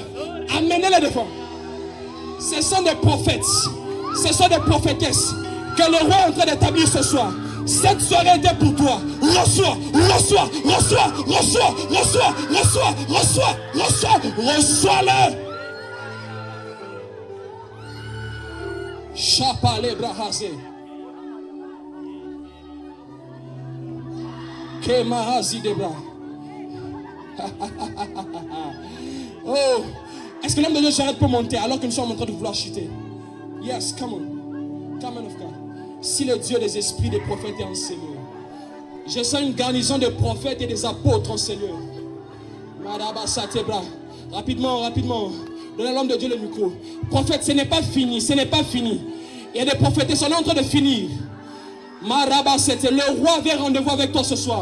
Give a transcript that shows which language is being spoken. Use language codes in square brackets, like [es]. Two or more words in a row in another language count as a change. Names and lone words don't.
[fr] Amenez-le devant. Ce sont des prophètes. Ce sont des prophétesses que le roi est en train d'établir ce soir. Cette soirée était pour toi. Reçois-le. Chapale brahazé. Kemahazi debra. Oh, est-ce que l'homme de Dieu s'arrête pour monter alors que nous sommes en train de vouloir chuter? [en] Yes, come on of God. [fr] Si le Dieu des esprits des prophètes est en Seigneur, je sens une garnison de prophètes et des apôtres en Seigneur. Rapidement. Donnez à l'homme de Dieu le micro. Prophète, ce n'est pas fini. Il y a des prophètes qui sont en train de finir. Le roi vient rendez-vous avec toi ce soir.